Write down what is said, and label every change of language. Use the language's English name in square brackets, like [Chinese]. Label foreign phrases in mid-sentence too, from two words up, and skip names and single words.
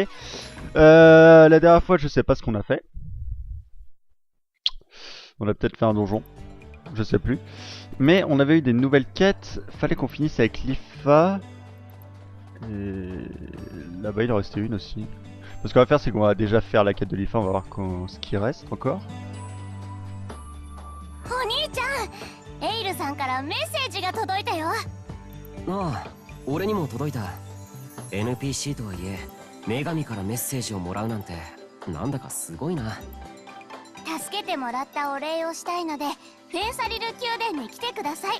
[French] La dernière fois je sais pas ce qu'on a fait. On a peut-être fait un donjon, je sais plus. Mais on avait eu des nouvelles quêtes, fallait qu'on finisse avec Lifa. Et là-bas il en restait une aussi. Ce qu'on va faire c'est qu'on va déjà faire la quête de Lifa, on va voir ce qui reste encore. [Japanese] お兄ちゃん、エイルさんからメッセージが届いたよ。ああ、俺にも届いた。 NPC とはいえ女神からメッセージをもらうなんてなんだかすごいな。助けてもらったお礼をしたいのでフェンサリル宮殿に来てください。